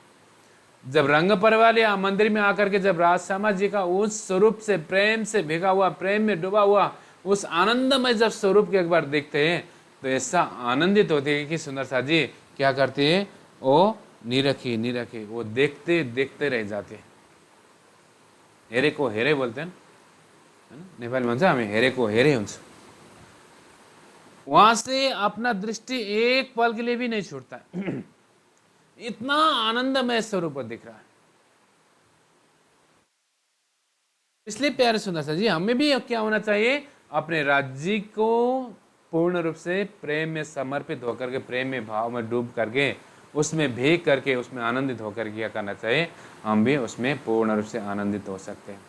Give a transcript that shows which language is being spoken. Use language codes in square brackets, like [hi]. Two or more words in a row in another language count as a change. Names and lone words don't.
[hi] जब रंग पर्व वाले मंदिर में आकर के जब राज श्यामा जी का उस स्वरूप से प्रेम से भिगा हुआ, प्रेम में डूबा हुआ उस आनंदमय जब स्वरूप के एक बार देखते हैं, तो ऐसा आनंदित होते हैं कि सुंदर सा जी क्या करते हैं, वो निरखे वो देखते देखते रह जाते हैं। हेरे को हेरे बोलते हैं, है ना, [ne] नेपाली भन्छ हामी हेरेको हेरे हुन्छ। [hi] वहां से अपना दृष्टि एक पल के लिए भी नहीं छूटता है। इतना आनंदमय स्वरूप दिख रहा है। इसलिए प्यारे सुंदर सा जी, हमें भी क्या होना चाहिए, अपने राज्य को पूर्ण रूप से प्रेम में समर्पित होकर के, प्रेम में भाव में डूब करके, उसमें भीग करके, उसमें आनंदित होकर क्या करना चाहिए, हम भी उसमें पूर्ण रूप से आनंदित हो सकते हैं।